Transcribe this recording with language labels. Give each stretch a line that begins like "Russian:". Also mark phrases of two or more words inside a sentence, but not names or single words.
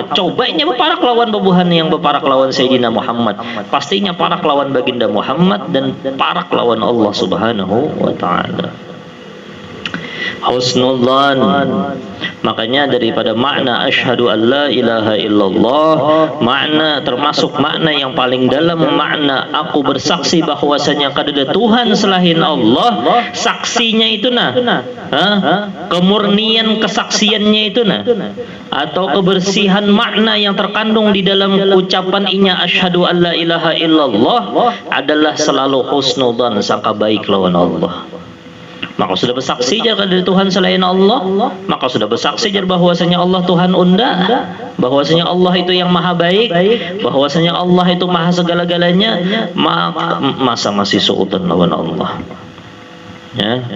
Banjar: Coba inya beparak lawan babuhan yang beparak lawan Sayyidina Muhammad, pastinya parak lawan baginda Muhammad dan parak lawan Allah
Arabic: سبحانه وتعالى.
Indonesian: Husnudzan, makanya daripada makna
Arabic: أشهد أن لا إله إلا الله,
Indonesian: makna termasuk makna yang paling dalam, makna aku bersaksi bahwasanya kada ada Tuhan selain Allah. Saksinya itu kemurnian kesaksiannya itu atau kebersihan makna yang terkandung di dalam ucapan inya
Arabic: أشهد أن لا إله إلا الله
Indonesian: adalah selalu husnudzan, sangka baik lawan Allah.
Banjar: Maka sudah bersaksi jar dari Tuhan selain Allah, maka sudah bersaksi jar bahwasanya Allah Tuhan unda, bahwasanya Allah itu yang maha baik, bahwasanya Allah itu maha segala-galanya. Masa masih suudzon lawan Allah, ya.